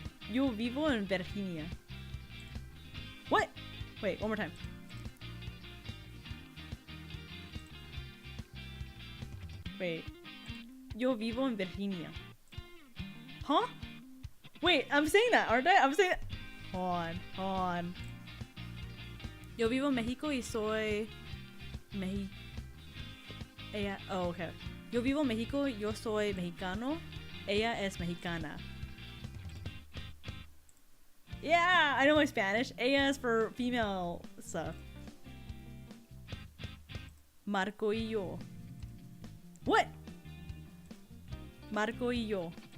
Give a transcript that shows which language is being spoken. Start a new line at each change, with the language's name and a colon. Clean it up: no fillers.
Spanish: Yo vivo en Virginia.
English: What? Wait, one more time.
Spanish: Wait. Yo vivo en Virginia. Huh?
English: Wait, I'm saying that, aren't I? I'm saying that. Hold on.
Spanish: Yo vivo en México y soy Ella, oh, okay. Yo vivo en México, yo soy mexicano, ella es mexicana.
English: Yeah, I know my Spanish. Ella is for female stuff.
Spanish: Marco y yo. What? Marco y yo.